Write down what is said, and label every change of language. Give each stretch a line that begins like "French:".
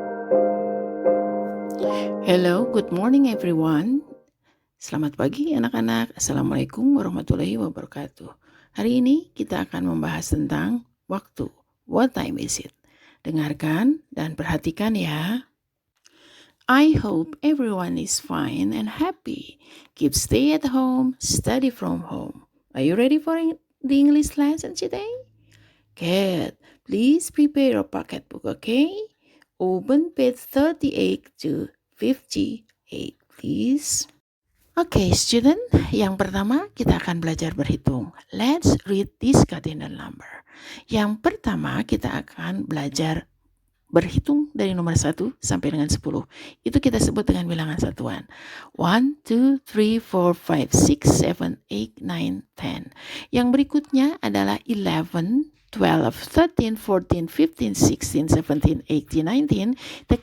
English: Hello, good morning everyone.
Indonesian: Selamat pagi anak-anak.
Arabic: Assalamualaikum warahmatullahi wabarakatuh.
Indonesian: Hari ini kita akan membahas tentang waktu.
English: What time is it?
Indonesian: Dengarkan dan perhatikan ya.
English: I hope everyone is fine and happy. Keep stay at home, study from home. Are you ready for the English lesson today? Good. Please prepare your pocket book, okay? Open page 38 to 58, please. Oke, student.
Indonesian: Yang pertama kita akan belajar berhitung.
English: Let's read this cardinal number.
Indonesian: Yang pertama kita akan belajar berhitung dari nomor 1 sampai dengan 10. Itu kita sebut dengan bilangan satuan. 1, 2, 3, 4, 5, 6, 7, 8, 9, 10. Yang berikutnya adalah 11, 12, 13, 14, 15, 16, 17, 18, 19.